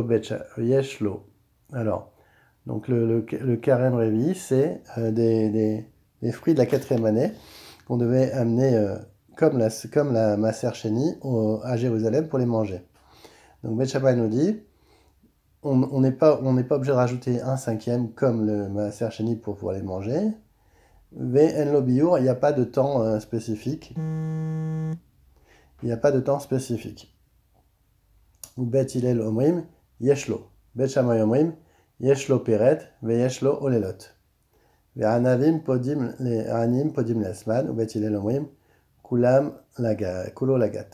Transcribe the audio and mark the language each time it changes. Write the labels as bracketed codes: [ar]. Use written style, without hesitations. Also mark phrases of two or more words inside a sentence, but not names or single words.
[fr] Alors, donc le [he] כרם רבעי, [fr] c'est des fruits de la 4e année qu'on devait amener comme la [he] מעשר שני [fr] à Jérusalem pour les manger. Donc Bet Shammai nous dit, on n'est pas obligé de rajouter un 5e comme le [he] מעשר שני [fr] pour pouvoir les manger. [he] ואין לו ביעור, [fr] il n'y a pas de temps spécifique. Il n'y a pas de temps spécifique. [he] ובית הלל אומרים, יש לו. בית שמאי אומרים, יש לו פרט, ויש לו עוללות. והענבים פודים לעצמן, ובית הלל אומרים, כולו לגת.